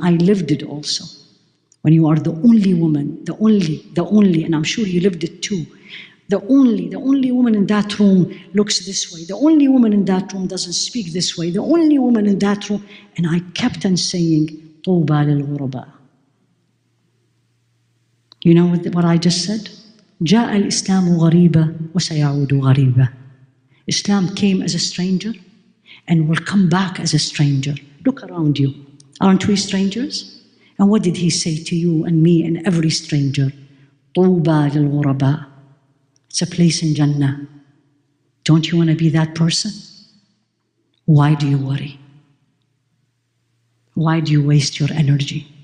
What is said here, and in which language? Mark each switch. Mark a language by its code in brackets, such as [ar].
[en] I lived it also. When you are the only woman, the only, and I'm sure you lived it too, the only woman in that room looks this way. The only woman in that room doesn't speak this way. The only woman in that room. And I kept on saying, [ar] طوبى للغرباء. [en] You know what I just said? [ar] جاء الإسلام غريبا وسيعود غريبا. [en] Islam came as a stranger and will come back as a stranger. Look around you. Aren't we strangers? And what did He say to you and me and every stranger? [ar] طوبى للغرباء. [en] It's a place in Jannah. Don't you want to be that person? Why do you worry? Why do you waste your energy?